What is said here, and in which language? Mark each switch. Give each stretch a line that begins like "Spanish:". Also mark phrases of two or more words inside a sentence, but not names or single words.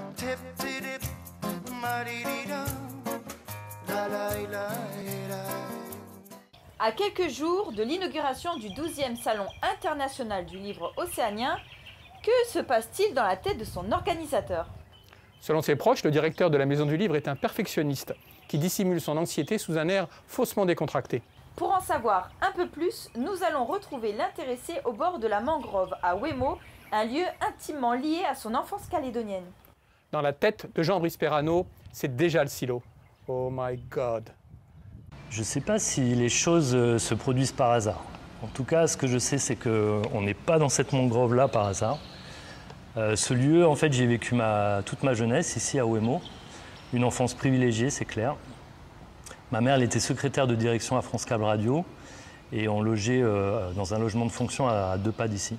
French: tip-ti-dip, ma-di-di-da, la-la-la-la-la. À quelques jours de l'inauguration du 12e Salon international du livre océanien, que se passe-t-il dans la tête de son organisateur? Selon ses proches, le directeur de la Maison du Livre est un perfectionniste qui dissimule son anxiété sous un air faussement décontracté. Pour en savoir un peu plus, nous allons retrouver l'intéressé au bord de la mangrove à Ouémo, un lieu intimement lié à son enfance calédonienne. Dans la tête de Jean-Brice Perrano, c'est déjà le silo.
English: Oh my God!
French: Je ne sais pas si les choses se produisent par hasard. En tout cas, ce que je sais, c'est qu'on n'est pas dans cette mangrove-là par hasard. Ce lieu, en fait, j'ai vécu toute ma jeunesse ici à Ouémo. Une enfance privilégiée, c'est clair. Ma mère, elle était secrétaire de direction à France Câble Radio et on logeait dans un logement de fonction à 2 pas d'ici.